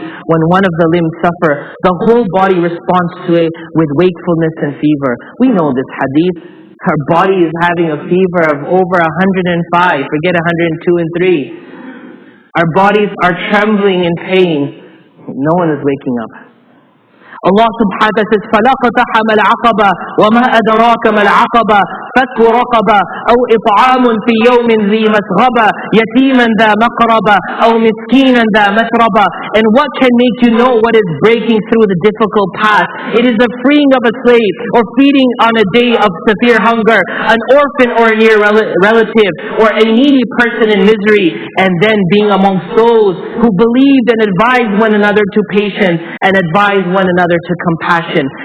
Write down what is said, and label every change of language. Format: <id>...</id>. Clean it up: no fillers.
<en>When one of the limbs suffer, the whole body responds to it with wakefulness and fever. We know this hadith. Our body is having a fever of over 105, forget 102 and 3. Our bodies are trembling in pain. No one is waking up.</en> <ar>Allah subhanahu wa ta'ala says, فَلَا قَتَحَمَ الْعَقَبَةِ وَمَا أَدْرَاكَ مَا الْعَقَبَةِ فَكُّ رَقَبَةٍ أَوْ إِطْعَامٌ فِي يَوْمٍ ذِي مَسْغَبَةٍ يَتِيمًا ذَا مَقْرَبَةٍ أَوْ مِسْكِينًا ذَا مَتْرَبَةٍ.</ar> <en>And what can make you know what is breaking through the difficult path? It is the freeing of a slave, or feeding on a day of severe hunger, an orphan or a near relative, or a needy person in misery, and then being amongst those who believed and advised one another to patience and advised one another to compassion.</en>